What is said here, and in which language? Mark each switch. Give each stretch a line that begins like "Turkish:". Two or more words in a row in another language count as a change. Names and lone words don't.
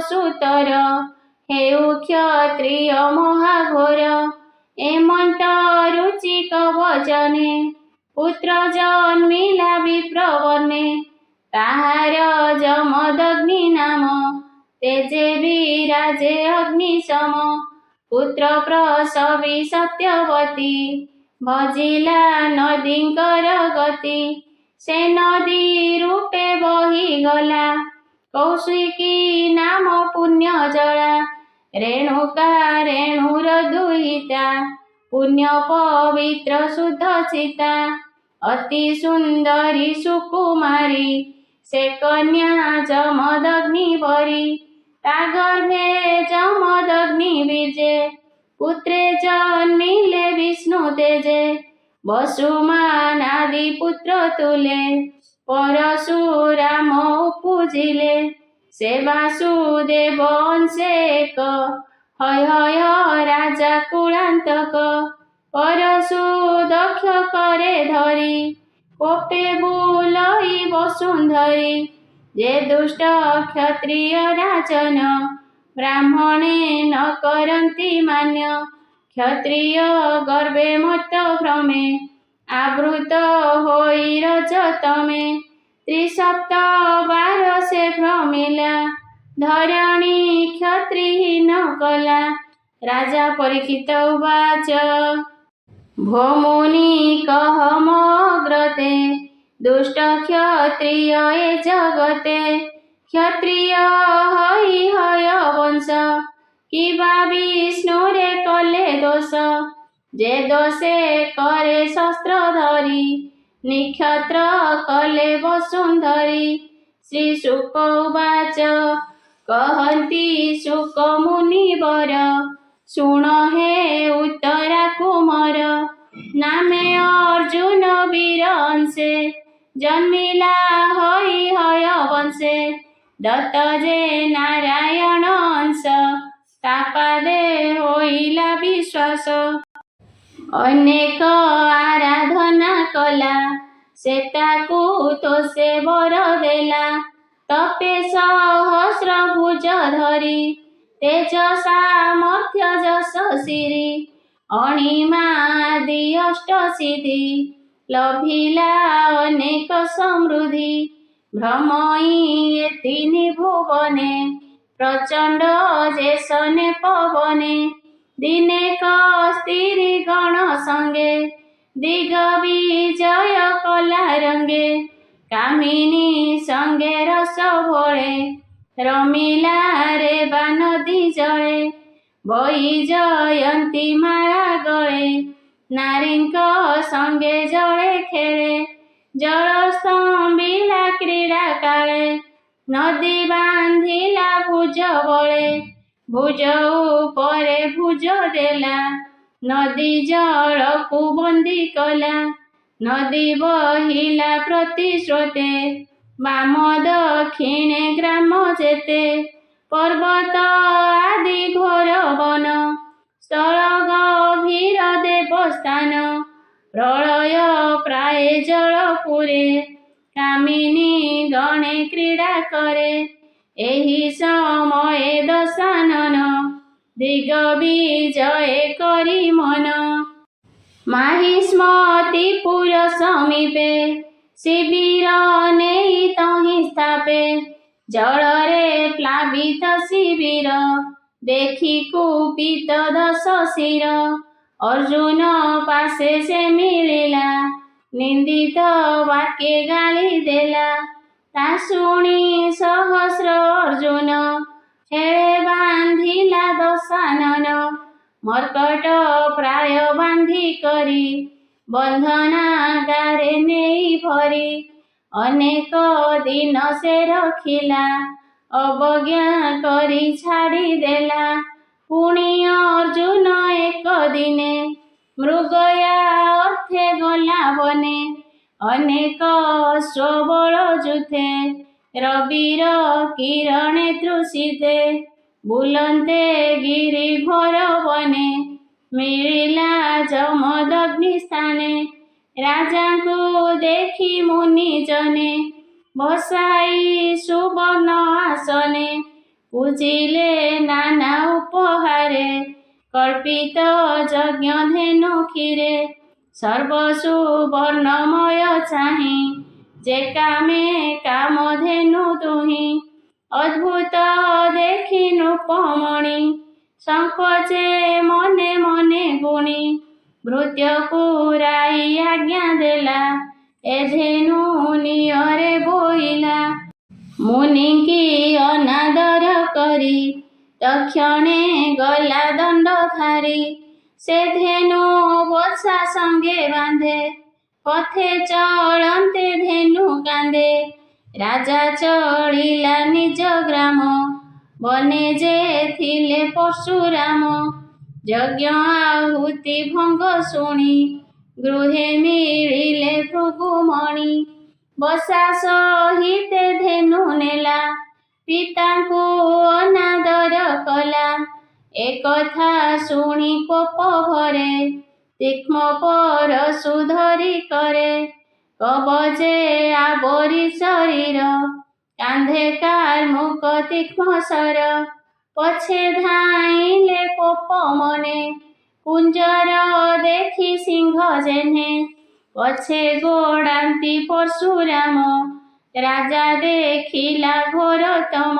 Odia: ସୁତର ହେଉ କ୍ଷତ୍ରିୟ ମହାଘୋର ଏମନ୍ତ ରୁଚିକ ବଚନେ ପୁତ୍ର ଜନ୍ମିଲା ବିପ୍ରବର୍ଣ୍ଣେ ତାହାର ଜମଦଗ୍ନି ନାମ ତେଜେ ବିରାଜେ ଅଗ୍ନିସମ ପୁତ୍ର ପ୍ରସବି ସତ୍ୟବତୀ ଭଜିଲା ନଦୀଙ୍କର ଗତି ସେ ନଦୀ ରୂପେ ବହି ଗଲା କୌଶିକୀ ନାମ ପୁଣ୍ୟ ଜଳା ରେଣୁକା ରେଣୁର ଦୁହିତା ପୁଣ୍ୟ ପବିତ୍ର ଶୁଦ୍ଧ ଚିତା ଅତି ସୁନ୍ଦରୀ ସୁକୁମାରୀ ସେ କନ୍ୟା ଜମଦଗ୍ନି ବରି ତା ଗର୍ଭେ ଜମଦଗ୍ନି ବୀଜେ ପୁତ୍ରେ ଜନ୍ମିଲେ ବିଷ୍ଣୁ ତେଜେ ବସୁମାନ ଆଦି ପୁତ୍ର ତୁଲେ ପରଶୁରାମ ପୂଜିଲେ ସେ ବାସୁଦେବ ଅଂଶେକ ହୟ ହୟ ରାଜା କୁଳାନ୍ତକ ପରଶୁ ଦକ୍ଷ କରେ ଧରି କୋପେ ବୁଲଇ ବସୁନ୍ଧରୀ ଯେ ଦୁଷ୍ଟ କ୍ଷତ୍ରିୟ ରାଜନ ବ୍ରାହ୍ମଣେ ନ କରନ୍ତି ମାନ୍ୟ କ୍ଷତ୍ରିୟ ଗର୍ଭେ ମତ ଭ୍ରମେ ଆବୃତ ହୋଇ ରଜତମେ ତ୍ରିସପ୍ତ ବାର ସେ ଭ୍ରମିଲା ଧରଣୀ କ୍ଷତ୍ରିହୀନ କଲା ରାଜା ପରୀକ୍ଷିତ ଉବାଚ ଭୋମୁନି କହମଗ୍ରତେ ଦୁଷ୍ଟ କ୍ଷତ୍ରିୟ ଏ ଜଗତେ କ୍ଷତ୍ରିୟ ହଇ ହୟ ବଂଶ କିବା ବିଷ୍ଣୁରେ କଲେ ଦୋଷ ଯେ ଦୋଷେ କରେ ଶସ୍ତ୍ର ଧରି ନିକ୍ଷତ୍ର କଲେ ବସୁନ୍ଧରୀ ଶ୍ରୀ ଶୁକ ଉବାଚ କହନ୍ତି ଶୁକ ମୁନିବର ଶୁଣ ହେ ଉତ୍ତରା କୁମାର ନାମେ ଅର୍ଜୁନ ବୀର ଅଂଶେ ଜନ୍ମିଲା ହଇ ହୟ ବଂଶେ ଦତ୍ତ ଯେ ନାରାୟଣ ଅଂଶ ତପାଦେ ହୋଇଲା ବିଶ୍ୱାସ ଅନେକ ଆରାଧନା କଲା ସେ ତାକୁ ତ ସେ ବର ଦେଲା ତପେ ସହସ୍ର ଭୁଜ ଧରି ତେଜ ସାମର୍ଥ୍ୟ ଯଶ ସିରି ଅଣିମା ଆଦି ଅଷ୍ଟ ସିଦ୍ଧି ଲଭିଲା ଅନେକ ସମୃଦ୍ଧି ଭ୍ରମଇ ଏତିନି ଭୁବନେ ପ୍ରଚଣ୍ଡ ଯେସନେ ପବନେ ଦିନେକ ସ୍ତ୍ରୀ ଗଣ ସଙ୍ଗେ ଦିଗ ବିଜୟ କଲା ରଙ୍ଗେ କାମିନୀ ସଙ୍ଗେ ରସ ଭୋଳେ ରମିଲା ରେ ନଦୀ ଜଳେ ବଇ ଜୟନ୍ତୀ ମାଳା ଗଳେ ନାରୀଙ୍କ ସଙ୍ଗେ ଜଳେ ଖେଳେ ଜଳ ସ୍ତମ୍ଭିଲା କ୍ରୀଡା କାଳେ ନଦୀ ବାନ୍ଧିଲା ଭୁଜ ବଳେ ଭୁଜ ଉପରେ ଭୁଜ ଦେଲା ନଦୀ ଜଳକୁ ବନ୍ଦୀ କଲା ନଦୀ ବହିଲା ପ୍ରତିସ୍ରୋତେ ବାମ ଦକ୍ଷିଣେ ଗ୍ରାମ ଯେତେ ପର୍ବତ ଆଦି ଘୋର ବନ ସ୍ଥଳ ଗଭୀର ଦେବସ୍ଥାନ ପ୍ରଳୟ ପ୍ରାୟ ଜଳପୁରେ କାମିନୀ ଗଣେ କ୍ରୀଡା କରେ ଏହି ସମୟେ ଦଶାନନ ଦିଗ ବିଜୟ କରି ମନ ମାହିଷ୍ମତିପୁର ସମୀପେ ଶିବିର ନେଇ ତହିଁ ସ୍ଥାପେ ଜଳରେ ପ୍ଳାବିତ ଶିବିର ଦେଖି କୁପିତ ଦଶ ଶିର ଅର୍ଜୁନ ପାଶେ ସେ ମିଳିଲା ନିନ୍ଦିତ ବାକ୍ୟ ଗାଳି ଦେଲା ତା ଶୁଣି ସହସ୍ର ଅର୍ଜୁନ ଛେଡ଼େ ବାନ୍ଧିଲା ଦଶାନନ ମର୍କଟ ପ୍ରାୟ ବାନ୍ଧି କରି ବନ୍ଧନା ଗାରେ ନାହିଁ ଭରି ଅନେକ ଦିନ ସେ ରଖିଲା ଅବଜ୍ଞା କରି ଛାଡ଼ି ଦେଲା ପୁଣି ଅର୍ଜୁନ ଏକ ଦିନେ ମୃଗୟା ଅର୍ଥେ ଗଲା ବନେ ଅନେକ ସ୍ୱବଳ ଯୂଥେ ରବିର କିରଣେ ତୃଷିତେ ବୁଲନ୍ତେ ଗିରିଭର ବନେ ମିଳିଲା ଜମଦଗ୍ନି ସ୍ଥାନେ ରାଜାକୁ ଦେଖି ମୁନି ଜନେ ବସାଇ ସୁବର୍ଣ୍ଣ ଆସନେ ପୂଜିଲେ ନାନା ଉପହାରେ କଳ୍ପିତ ଯଜ୍ଞ ଧେନୁ କ୍ଷୀରେ ସର୍ବସୁବର୍ଣ୍ଣମୟ ଚାହିଁ ଯେ କାମେ କାମ ଧେନୁ ତୁହି ଅଦ୍ଭୁତ ଦେଖି ନୃପମଣି ସଙ୍କୋଚେ ମନେ ମନେ ଗୁଣି ଭୃତ୍ୟ ପୁରାଇ ଆଜ୍ଞା ଦେଲା ଏ ଧେନୁ ନିୟରେ ବୋଇଲା ମୁନି କି ଅନାଦର କରି ତକ୍ଷଣେ ଗଲା ଦଣ୍ଡ ଧାରୀ ସେ ଧେନୁ ବସା ସଙ୍ଗେ ବାନ୍ଧେ ପଥେ ଚଳନ୍ତେ ଧେନୁ କାନ୍ଦେ ରାଜା ଚଳିଲା ନିଜ ଗ୍ରାମ ବନେ ଯେ ଥିଲେ ପରଶୁରାମ ଯଜ୍ଞ ଆହୁତି ଭଙ୍ଗ ଶୁଣି ଗୃହେ ମିଳିଲେ ଭୃଗୁମଣି ବସା ସହିତେ ଧେନୁ ନେଲା ପିତାକୁ ଅନାଦର କଲା ଏକଥା ଶୁଣି କୋପ ଭରେ ତୀକ୍ଷ୍ଣ ପରଶୁ ଧରି କରେ କବଚେ ଆବରି ଶରୀର କାନ୍ଧେ କାର୍ମୁକ ତୀକ୍ଷ୍ଣ ଶର ପଛେ ଧାଇଁଲେ କୋପ ମନେ କୁଞ୍ଜର ଦେଖି ସିଂହ ଯେନେ ପଛେ ଗୋଡ଼ାନ୍ତି ପରଶୁରାମ ରାଜା ଦେଖିଲା ଘୋରତମ